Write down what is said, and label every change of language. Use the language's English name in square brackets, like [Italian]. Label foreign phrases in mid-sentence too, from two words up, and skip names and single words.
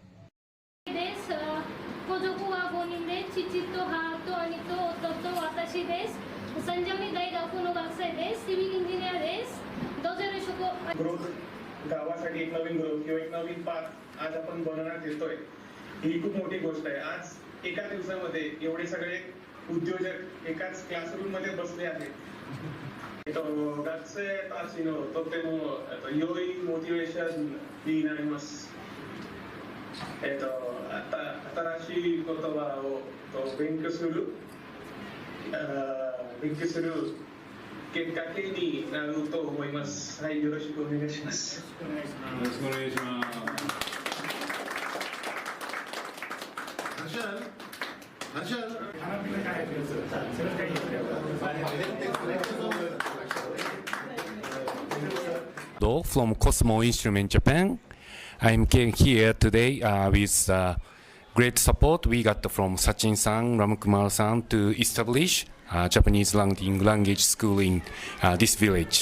[Marathi] गावासाठी एक नवीन ग्रोथ किंवा एक नवीन पाथ आज आपण बनवण्यात येतोय, ही खूप मोठी गोष्ट आहे. आज एका दिवसामध्ये एवढे सगळे उद्योजक एकाच क्लासरूम मध्ये बसले आहेत. [Japanese] 学生たちのとても良いモチベーションになります。新しい言葉を勉強するきっかけになると思います。はい、よろしくお願いします。よろしくお願いします。 [English] From Cosmo Instrument Japan. I'm here today with great support we got from Sachin-san, Ramkumar-san to establish Japanese language school in this village.